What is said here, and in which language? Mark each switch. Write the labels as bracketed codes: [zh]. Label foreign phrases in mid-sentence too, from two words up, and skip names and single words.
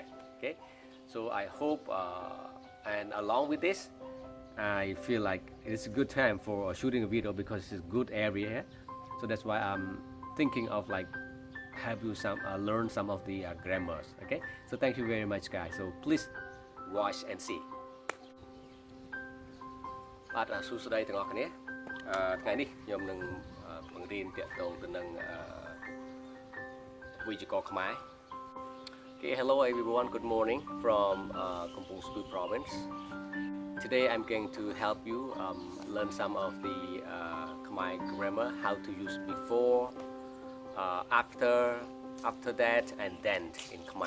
[en] Okay, so I hope, and along with this, I feel like it's a good time for shooting a video because it's a good area here. So that's why I'm thinking of like have you some learn some of the grammars. Okay, so thank you very much guys, so please watch and see. [km] បាទសួស្តីទាំងអស់គ្នាថ្ងៃនេះខ្ញុំនឹងបង្រៀនទាក់ទងទៅនឹងវេយ្យាករណ៍ខ្មែរ [en] Okay, hello everyone, good morning from Kampong Spui province. Today I'm going to help you learn some of the Khmer grammar, how to use before, after that, and then in Khmer.